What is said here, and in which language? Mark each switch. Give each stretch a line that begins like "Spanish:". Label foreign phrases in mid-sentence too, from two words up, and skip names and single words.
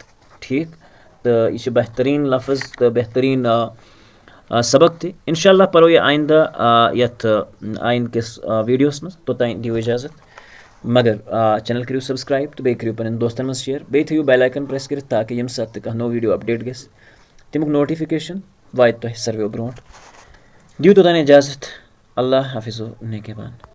Urdu: ठीक तो ये बेहतरीन लफ्ज़ तो बेहतरीन सबक थे।
Kashmiri: इंशाल्लाह परो ये आइंदा यथ आइंद किस वीडियोस में तो दियो इजाज़त, मगर चैनल करो सब्सक्राइब तो करो पन दोस्तन में शेयर, थो बेल आइकन प्रेस कर ताकि यम साथ कह नो वीडियो अपडेट गस तमुक नोटिफिकेशन वात तुह सर्वे ब्रोट। दियो तोतान इजाज़त। अल्लाह हाफिज़ नेकेबान।